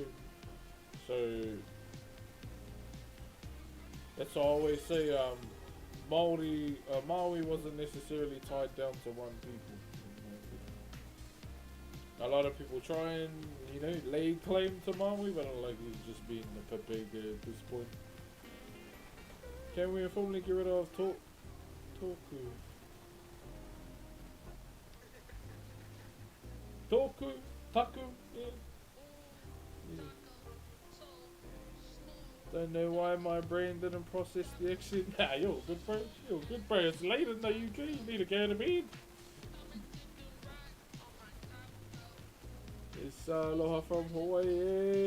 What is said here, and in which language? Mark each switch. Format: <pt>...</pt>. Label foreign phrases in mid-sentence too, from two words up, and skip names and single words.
<en>So that's why I always say Maui wasn't necessarily tied down to one people. A lot of people try and, lay claim to Maui, but I like he's just being the papega at this point. Can we formally get rid of Toku? Toku? Taku? Yeah. Don't know why my brain didn't process the action. Nah, you're good, bro. You're good, bro. It's late in the UK. You need to go to bed. It's aloha from Hawaii.</en>